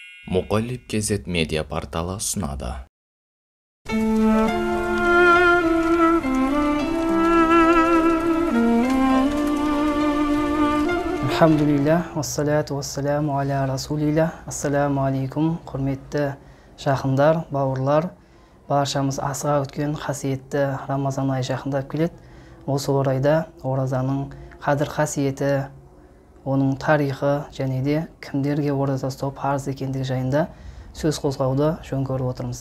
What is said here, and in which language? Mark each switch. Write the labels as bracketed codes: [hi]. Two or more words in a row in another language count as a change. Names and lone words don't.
[kk] Мұқалип кезет медиа порталы ұсынады. [ar] Алхамдулилля, والصلاة والسلام على رسول الله. السلام عليكم, [kk] құрметті жақындар, бауырлар. Баршамыз асыға өткен қасиетті Рамазан айы жақындап келеді. Осы орайда оразаның қадір қасиеті, оның тарихы және де кімдерге ораза ұстау парыз екендігі жайында сөз қозғауды жөн көріп отырмыз.